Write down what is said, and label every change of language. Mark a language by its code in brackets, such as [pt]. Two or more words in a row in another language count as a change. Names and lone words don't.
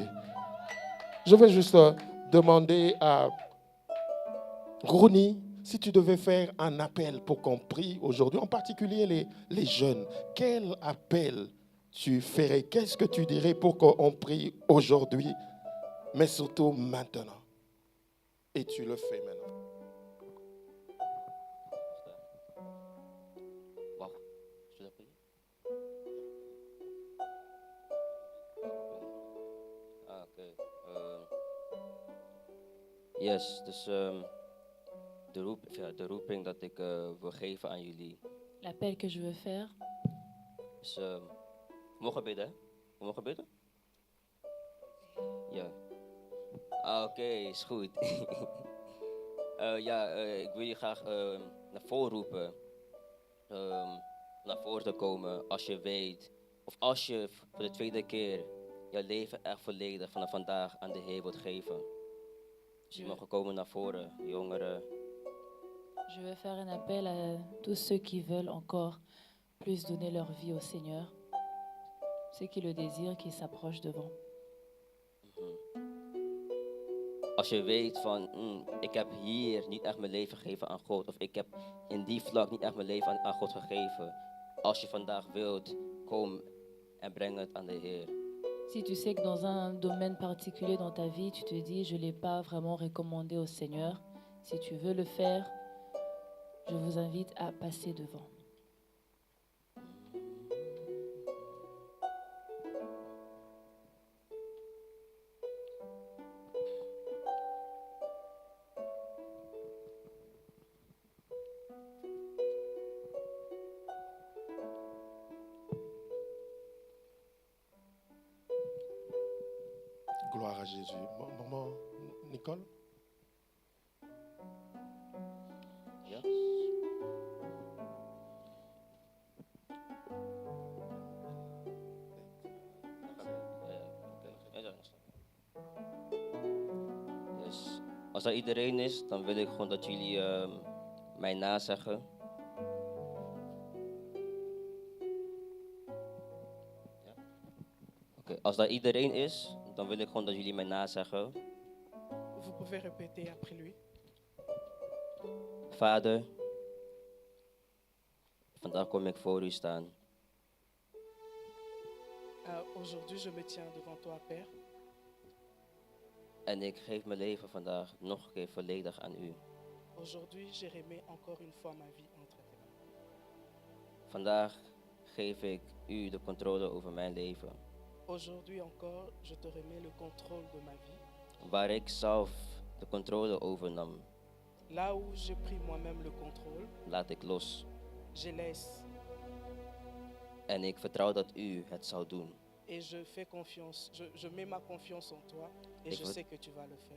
[fr] Je vais juste demander à Rouni, si tu devais faire un appel pour qu'on prie aujourd'hui, en particulier les jeunes, quel appel tu ferais? Qu'est-ce que tu dirais pour qu'on prie aujourd'hui? mais surtout maintenant. Et tu le fais maintenant. [nl] Wacht, is dat goed? Ah, oké. Yes, dus de roeping dat ik wil geven aan jullie [fr] L'appel que je veux faire, [nl] is... we mogen bidden, hè? We mogen bidden? Ja. Ah, oké, is goed. Ik wil je graag naar voren roepen. Naar voren te komen als je weet, of als je voor de tweede keer jouw leven echt volledig vanaf vandaag aan de Heer wilt geven. Dus je mag komen naar voren, jongeren. [fr] je veux faire un appel à tous ceux qui veulent encore plus donner leur vie au Seigneur. Ceux qui le désirent, qui s'approchent devant. [nl] Als je weet van, ik heb hier niet echt mijn leven gegeven aan God, of ik heb in die vlak niet echt mijn leven aan God gegeven. Als je vandaag wilt, kom en breng het aan de Heer. [fr] Si tu sais que dans un domaine particulier dans ta vie, tu te dis, je ne l'ai pas vraiment recommandé au Seigneur, si tu veux le faire, je vous invite à passer devant. Gloire à Jésus. Maman Nicole? [nl] Ja? Yes. Als er iedereen is, dan wil ik gewoon dat jullie mij nazeggen. Ja? Oké, als daar iedereen is, dan wil ik gewoon dat jullie mij nazeggen. [fr] Vous pouvez répéter après lui. [nl] Vader, vandaag kom ik voor u staan. [fr] Aujourd'hui, je me tiens devant toi, Père, [nl] En ik geef mijn leven vandaag nog een keer volledig aan u. [fr] aujourd'hui, je remets encore une fois ma vie entre tes mains. [nl] Vandaag geef ik u de controle over mijn leven. [fr] Aujourd'hui encore, je te remets le contrôle de ma vie. [nl] Waar ik zelf de controle over nam, [fr] Là où j'ai pris moi-même le contrôle, [nl] laat ik los. [fr] je laisse [nl] En ik vertrouw dat u het zal doen. [fr] et je fais confiance. Je mets ma confiance en toi et [nl] Ik [fr] je [nl] wil- [fr] sais que tu vas le faire.